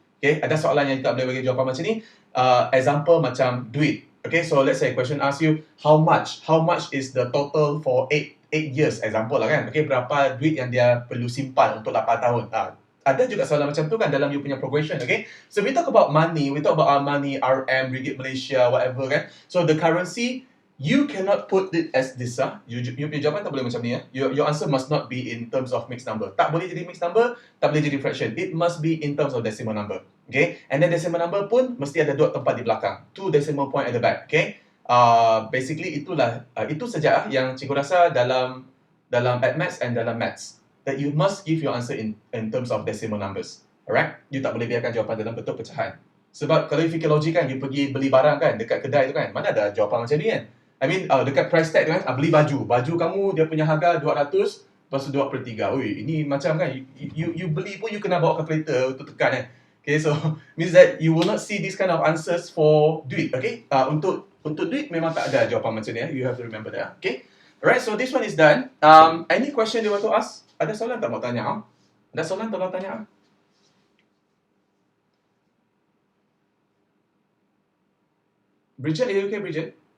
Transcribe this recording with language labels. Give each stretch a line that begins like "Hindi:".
Malay: Okay, ada soalan yang tak boleh bagi jawapan macam ni. Example macam duit.
English: Okay, so let's say question asks you how much is the total for 8 years, example lah kan.
Malay: Okay, berapa duit yang dia perlu simpan untuk 8 tahun.
English: Ada juga soalan macam tu kan dalam you punya progression, okay? So we talk about money, we talk about our money, RM, ringgit Malaysia, whatever kan. So the currency, you cannot put it as this. You punya jawapan tak boleh macam ni. Your answer must not be in terms of mixed number.
Malay: Tak boleh jadi mixed number, tak boleh jadi fraction.
English: It must be in terms of decimal number. Okay? And then decimal number pun mesti ada dot tempat di belakang.
Malay: 2 decimal point at the back. Okay? Basically itulah, itu saja yang cikgu rasa dalam Addmath and dalam Maths.
English: That you must give your answer in terms of decimal numbers. Alright?
Malay: You tak boleh biarkan jawapan dalam bentuk pecahan. Sebab kalau you fikir logik kan, you pergi beli barang kan, dekat kedai tu kan, mana ada jawapan macam ni kan? I mean, dekat price tag tu kan, beli baju. Baju kamu, dia punya harga 200, lepas tu 2/3. Ui, ini macam kan, you beli pun you kena bawa calculator untuk tekan kan.
English: Okay, so means that you will not see this kind of answers for duit, okay?
Malay: Untuk duit memang tak ada jawapan macam ni.
English: You have to remember that, okay? Alright, so this one is done. Any question you want to ask?
Malay: Ada soalan tak mau tanya? Ada soalan tak mau tanya?
English: Bridget, are you okay, Bridget?